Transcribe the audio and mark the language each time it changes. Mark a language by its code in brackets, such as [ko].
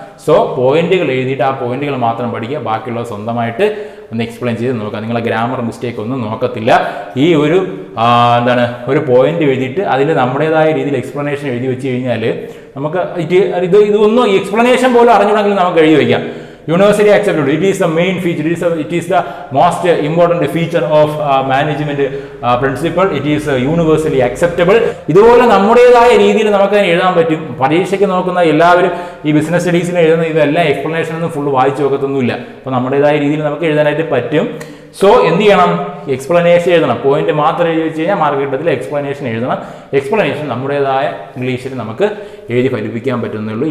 [ml] So പോയിന്റുകൾ എഴുതിയിട്ട് ആ പോയിന്റുകൾ മാത്രം പഠിക്കുക, ബാക്കിയുള്ളത് സ്വന്തമായിട്ട് ഒന്ന് എക്സ്പ്ലെയിൻ ചെയ്ത് നോക്കുക. നിങ്ങളെ ഗ്രാമർ മിസ്റ്റേക്ക് ഒന്നും നോക്കത്തില്ല. ഈ ഒരു ഒരു പോയിന്റ് എഴുതിയിട്ട് അതിൽ നമ്മുടേതായ രീതിയിൽ എക്സ്പ്ലനേഷൻ എഴുതി വെച്ച് കഴിഞ്ഞാൽ നമുക്ക് ഇതൊന്നും ഈ എക്സ്പ്ലനേഷൻ പോലും അറിഞ്ഞുണ്ടെങ്കിൽ നമുക്ക് എഴുതി വയ്ക്കാം. [en] Universally accepted. It is the main feature. It is the most important feature of management principle. It is universally acceptable. [ml] ഇതുപോലെ നമ്മുടേതായ രീതിയിൽ നമുക്ക് എഴുതാൻ പറ്റും. പരീക്ഷയ്ക്ക് നോക്കുന്ന എല്ലാവരും ഈ ബിസിനസ് സ്റ്റഡീസിന് എഴുതുന്ന ഇതെല്ലാം എക്സ്പ്ലനേഷൻ ഒന്നും ഫുള്ള് വായിച്ചു നോക്കത്തൊന്നുമില്ല. അപ്പോൾ നമ്മുടേതായ രീതിയിൽ നമുക്ക് എഴുതാനായിട്ട് പറ്റും. സോ എന്ത് ചെയ്യണം, എക്സ്പ്ലനേഷൻ എഴുതണം. പോയിന്റ് മാത്രം എഴുതി വെച്ച് കഴിഞ്ഞാൽ മാർക്ക് കിട്ടത്തില്ല. എക്സ്പ്ലനേഷൻ എഴുതണം. എക്സ്പ്ലനേഷൻ നമ്മുടേതായ ഇംഗ്ലീഷിൽ നമുക്ക് എഴുതി ഫലിപ്പിക്കാൻ പറ്റുന്നുള്ളൂ.